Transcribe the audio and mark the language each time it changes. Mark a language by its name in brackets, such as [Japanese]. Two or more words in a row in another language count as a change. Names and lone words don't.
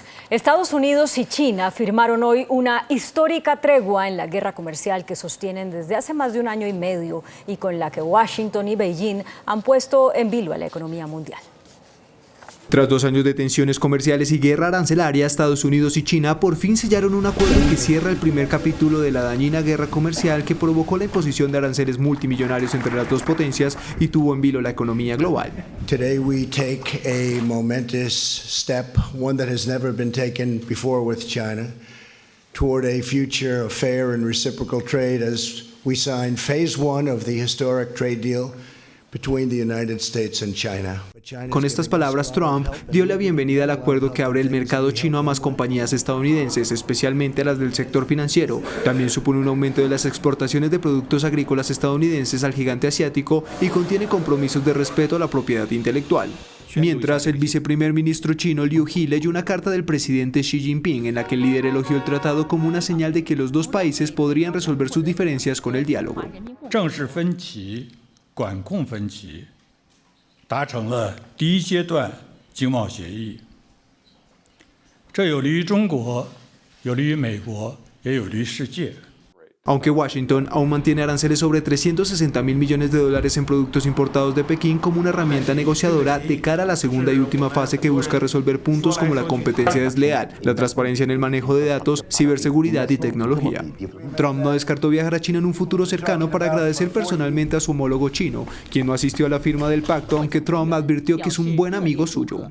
[Spanish] Estados Unidos y China firmaron hoy una histórica tregua en la guerra comercial que sostienen desde hace más de 1 año y medio y con la que Washington y Beijing han puesto en vilo a la economía mundial. Tras 2 años de tensiones comerciales y guerra arancelaria, Estados Unidos y China por fin sellaron un acuerdo que cierra el primer capítulo de la dañina guerra comercial que provocó la imposición de aranceles multimillonarios entre las dos potencias y tuvo en vilo la economía global. [English] Today we take a momentous step, one that has never been taken before with China, toward a future of fair and reciprocal trade as we sign phase 1 of the historic trade deal between the United States and China. [Spanish] Con estas palabras, Trump dio la bienvenida al acuerdo que abre el mercado chino a más compañías estadounidenses, especialmente a las del sector financiero. También supone un aumento de las exportaciones de productos agrícolas estadounidenses al gigante asiático y contiene compromisos de respeto a la propiedad intelectual. Mientras, el viceprimer ministro chino Liu He leyó una carta del presidente Xi Jinping en la que el líder elogió el tratado como una señal de que los dos países podrían resolver sus diferencias con el diálogo. [Chinese] 管控分歧，达成了第一阶段经贸协议。这有利于中国，有利于美国，也有利于世界。 [Spanish] Aunque Washington aún mantiene aranceles sobre $360.000 millones en productos importados de Pekín como una herramienta negociadora de cara a la segunda y última fase que busca resolver puntos como la competencia desleal, la transparencia en el manejo de datos, ciberseguridad y tecnología. Trump no descartó viajar a China en un futuro cercano para agradecer personalmente a su homólogo chino, quien no asistió a la firma del pacto, aunque Trump advirtió que es un buen amigo suyo.